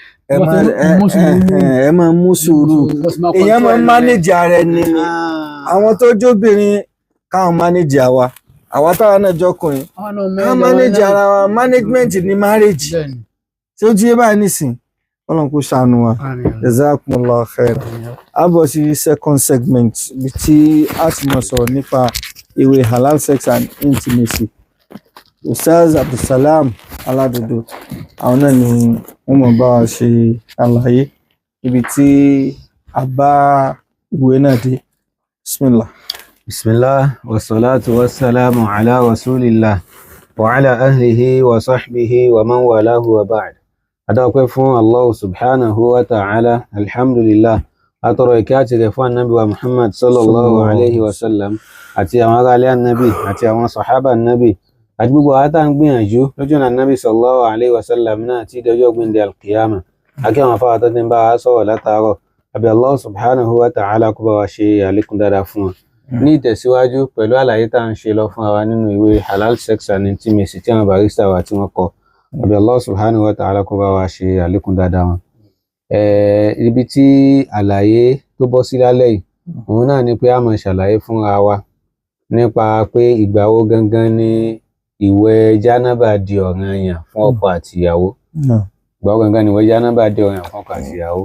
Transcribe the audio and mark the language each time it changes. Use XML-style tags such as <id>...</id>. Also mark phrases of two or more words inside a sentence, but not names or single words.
<yo>ẹ máa mú sùúrù èèyàn máa ń mánéjì ara ẹni ni àwọn tó jóbìnrin káwọn mánéjì àwa táwa náà jọkùnrin káwọn mánéjì ara wa management ní marriage tí ó jíye báyìí nísìn Ọlọ́run kó ṣàánú wa</yo> <ar>جزاكم الله خيرا</ar> <yo>a bọ̀ sí</yo> <en>second segment</en> <yo>bí tí a ti mọ̀ sọ̀rọ̀ nípa ìwé</yo> <en>halal sex and intimacy</en> <yo>Ustaz Abdulsalam Aladodo àwọn náà ni wọ́n mọ̀ bá wa ṣe àlàyé ibi tí a bá ìwé náà dé bismillah.</yo> <ar>بسم الله والصلاة والسلام على رسول الله وعلى آله وصحبه ومن والاه وبعد.</ar> <yo>Adáwọ̀pẹ́ fún</yo> <ar>الله سبحانه وتعالى الحمد لله</ar> <yo>atọrọ ìkẹ́ àti rẹ̀ fún annabi wa Muhammad</yo> <ar>صلى الله عليه وسلم</ar> <yo>àti àwọn ará ilé annabi àti àwọn sahaba annabi àti gbogbo àátà ń gbìyànjú lójú ọ̀nà</yo> <ar>النبي صلى الله عليه وسلم</ar> <yo>náà tí dọjọ́ gbìndẹ̀ alqiyama akí àwọn afárá tó ti ń bá wa sọ̀rọ̀ látàárọ̀ àbí</yo> <ar>الله سبحانه وتعالى</ar> <yo>kó bá wa ṣe àlékún dáadáa fún wọn ní ìtẹ̀síwájú pẹ̀lú àlàyé tá à ń ṣe lọ fún wa nínú ìwé</yo> <en>halal sex and intimacy</en> <yo>tí àwọn barista wa tí wọ́n kọ àbí</yo> <ar>الله سبحانه وتعالى</ar> <yo>kó bá wa ṣe àlékún dáadáa wọn. Ibi tí àlàyé tó bọ́ sí lálẹ́ yìí òun náà ni pé a máa ṣàlàyé fúnra wa nípa pé ìgbà wo gangan ni ìwẹ̀ jánábà di ọ̀ranyàn fún ọkọ àti ìyàwó. Ìgbà wo gangan ni ìwẹ̀ jánábà di ọ̀ranyàn fún ọkọ àti ìyàwó.</yo>